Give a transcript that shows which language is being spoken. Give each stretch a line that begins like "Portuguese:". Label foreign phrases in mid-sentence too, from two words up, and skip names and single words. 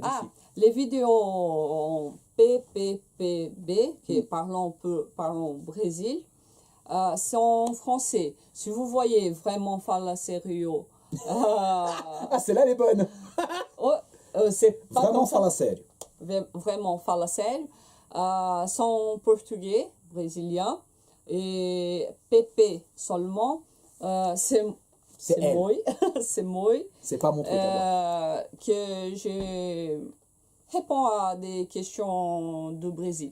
French: Ah, les vidéos en PPPB, qui parlons Brésil, c'est en français. Si vous voyez vraiment Fala Sério, Ah, celle-là elle est bonne. c'est pas Vraiment comme ça. fala sério. Vraiment Fala Sério, c'est en portugais brésilien. Et PP seulement, c'est elle. moi, c'est moi. C'est pas mon truc à moi. Que je réponds à des questions de Brésil.